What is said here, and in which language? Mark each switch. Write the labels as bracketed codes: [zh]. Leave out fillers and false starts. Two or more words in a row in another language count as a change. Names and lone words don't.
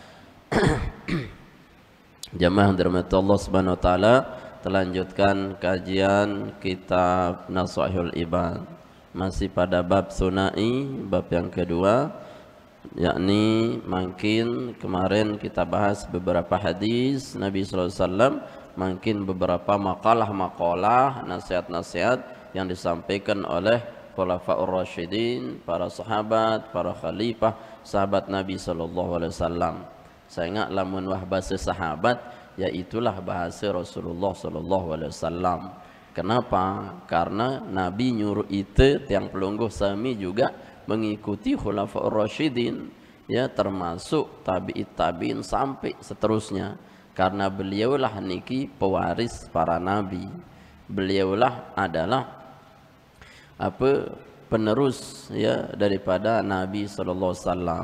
[id] Jamaah dirahmati Allah [ar] Subhanahu wa taala, [id] terlanjutkan kajian kitab Nashihul Ibad, masih pada bab sunai, bab yang kedua, yakni makin kemarin kita bahas beberapa hadis Nabi [ar] sallallahu alaihi wasallam, [id] makin beberapa makalah-makalah, nasihat-nasihat yang disampaikan oleh Khulafaur Rasyidin, para sahabat, para khalifah, sahabat Nabi [ar] sallallahu alaihi wasallam. [id] Saya ingat lamun wah bahasa sahabat, yaitulah bahasa Rasulullah [ar] sallallahu alaihi wasallam. [id] Kenapa? Karena Nabi nyuruh itu [sas] tiang pelungguh sami [id] juga mengikuti Khulafaur Rasyidin, ya, termasuk tabi'in sampai seterusnya, karena beliaulah niki pewaris para nabi. Beliaulah adalah penerus ya daripada Nabi [ar] sallallahu alaihi wasallam.